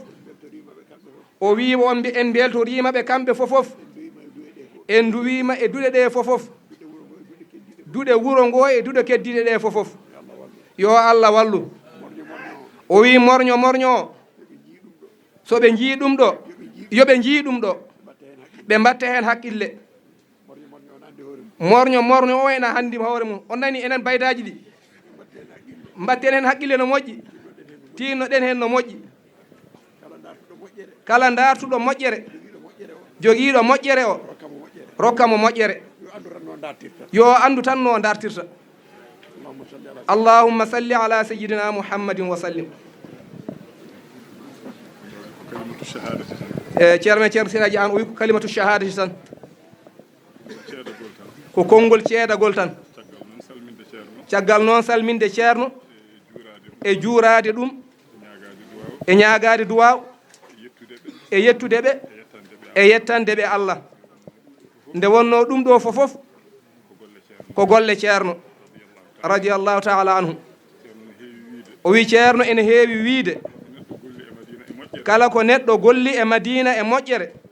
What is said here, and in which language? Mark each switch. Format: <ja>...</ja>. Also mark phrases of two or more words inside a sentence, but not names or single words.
<ff>o wi on en beltorimaɓe kamɓe fofof en duwima e duɗe ɗe fofof duɗe wuro ngo e duɗe keddiɗe ɗe fofof yo Allah wallu o wi morño so ɓe jii ɗum ɗo yoɓe jii ɗum ɗo ɓe mbatta hen haqqille morño o ena handi hoore mum on nani enen baydaji ɗi mbatten hen haqqille no moƴƴi tinno ɗen hen no moƴƴi kala dartuɗo moƴƴere jogiiɗo moƴƴere o rokkamo moƴƴere yo andu tan no dartirta</ff> <ar>اللهم صل على سيدنا محمد وسلم</ar> <ff>ceerno Siraji an o wi ko</ff> <ar>كلمة الشهادة</ar> <ff>tan ko konngol ceedagol tan caggal noon salminde ceerno e juurade ɗum e ñaagade duwaw e yettude ɓe e yettande ɓe Allah nde wonno ɗum ɗo fofof ko golle ceerno</ff> <ar>رضي الله تعالى عنه</ar> <ff>o wi ceerno ene heewi wiide kala ko neɗɗo golli e Madina e moƴƴere</ff>